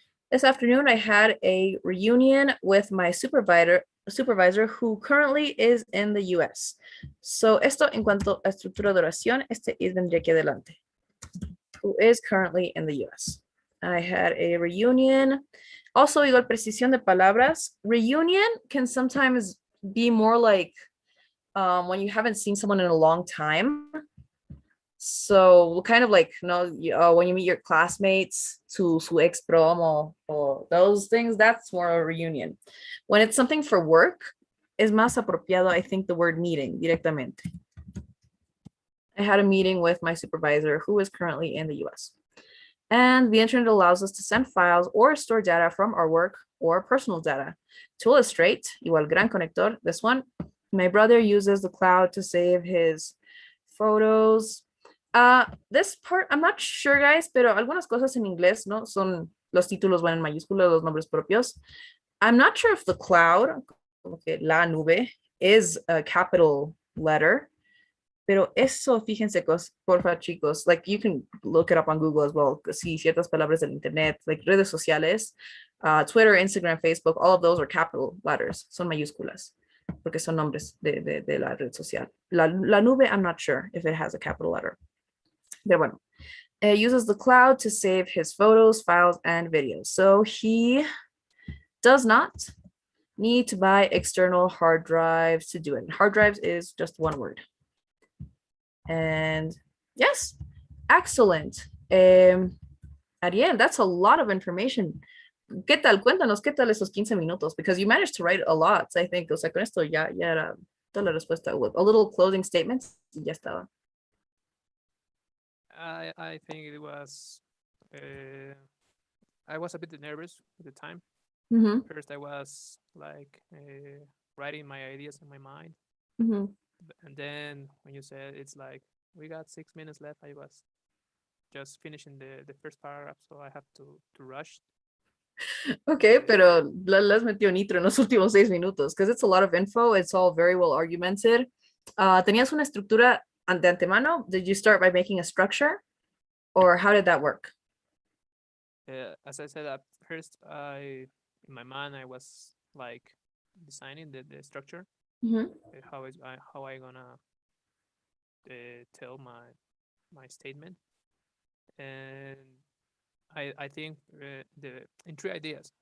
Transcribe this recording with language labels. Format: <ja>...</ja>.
<en>This afternoon, I had a reunion with my supervisor who currently is in the US.</en> <es>So esto en cuanto a estructura de oración, este vendría aquí adelante.</es> <en>Who is currently in the US. I had a reunion.</en> <es>Also, igual precisión de palabras.</es> <en>Reunion can sometimes be more like when you haven't seen someone in a long time. So kind of like, when you meet your classmates to su ex promo or those things, that's more a reunion. When it's something for work, es más apropiado, I think, the word meeting directamente. I had a meeting with my supervisor who is currently in the US. And the internet allows us to send files or store data from our work or personal data. To illustrate, igual gran conector, this one, my brother uses the cloud to save his photos. This part, I'm not sure, guys, pero algunas cosas en inglés, ¿no?</en> <es>Son los títulos van en mayúscula, los nombres propios.</es> <en>I'm not sure if the cloud, como que la nube, is a capital letter. Pero eso, fíjense, porfa, chicos, like you can look it up on Google as well.</en> <es>Sí, ciertas palabras del internet, like redes sociales, Twitter, Instagram, Facebook, all of those are capital letters, son mayúsculas, porque son nombres de la red social.</es> <en>La nube, I'm not sure if it has a capital letter. Pero bueno, it uses the cloud to save his photos, files, and videos. So he does not need to buy external hard drives to do it. Hard drives is just one word. And yes, excellent. Ariel, that's a lot of information.</en> <es>¿Qué tal? Cuéntanos, ¿qué tal esos 15 minutos?</es> <en>Because you managed to write a lot, I think.</en> <es>O sea, con esto ya era toda la respuesta.</es> <en>With a little closing statements, y ya estaba. I think it was, I was a bit nervous at the time. First, I was like writing my ideas in my mind. And then when you said it's like, we got 6 minutes left, I was just finishing the first paragraph, so I have to rush.</en> <es>Okay, pero les metió nitro en los últimos 6 minutos, because it's a lot of info.</es> <en>It's all very well argumented.</en> <es>¿Tenías una estructura de antemano?</es> <en>Did you start by making a structure? Or how did that work? As I said, at first, in my mind, I was like designing the structure. How I gonna tell my statement, and I think in 3 ideas.</en>